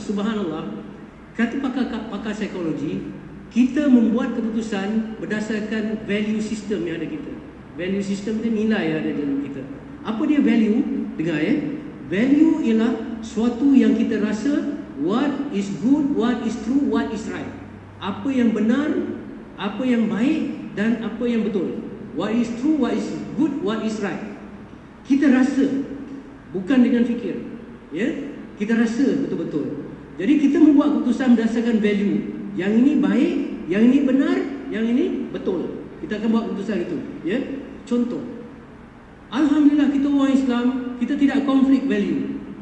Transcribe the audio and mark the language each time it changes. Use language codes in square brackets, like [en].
[ms] Subhanallah, kata pakar psikologi, kita membuat keputusan berdasarkan value system yang ada kita. Value system itu nilai yang ada dalam kita. Apa dia value? Dengar Value ialah suatu yang kita rasa [en] what is good, what is true, what is right. [ms] Apa yang benar, apa yang baik dan apa yang betul. [en] What is true, what is good, what is right. [ms] Kita rasa, bukan dengan fikir. Kita rasa betul-betul. Jadi kita membuat keputusan berdasarkan value. Yang ini baik, yang ini benar, yang ini betul. Kita akan buat keputusan itu. Contoh, alhamdulillah kita orang Islam, kita tidak konflik value.